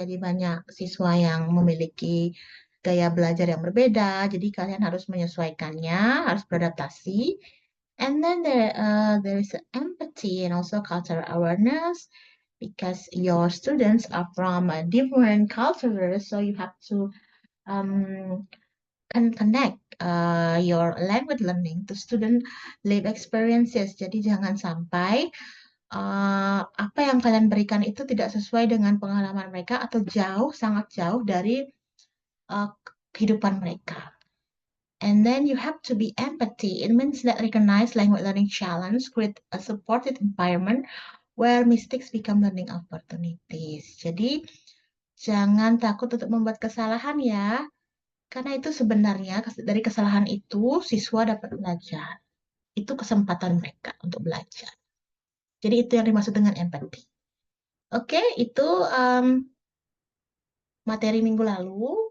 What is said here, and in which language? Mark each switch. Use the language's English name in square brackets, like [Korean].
[Indonesian] Jadi banyak siswa yang memiliki gaya belajar yang berbeda, jadi kalian harus menyesuaikannya, harus beradaptasi. [English] And then there is empathy and also cultural awareness because your students are from a different cultures, so you have to um, connect your language learning to student live experiences. [Indonesian] Jadi jangan sampai apa yang kalian berikan itu tidak sesuai dengan pengalaman mereka atau jauh, sangat jauh dari uh, kehidupan mereka. [English] And then you have to be empathy. It means that recognize language learning challenge, create a supported environment where mistakes become learning opportunities. [Indonesian] Jadi, jangan takut untuk membuat kesalahan ya, karena itu sebenarnya dari kesalahan itu siswa dapat belajar. Itu kesempatan mereka untuk belajar. Jadi itu yang dimaksud dengan empathy. Oke, itu materi minggu lalu.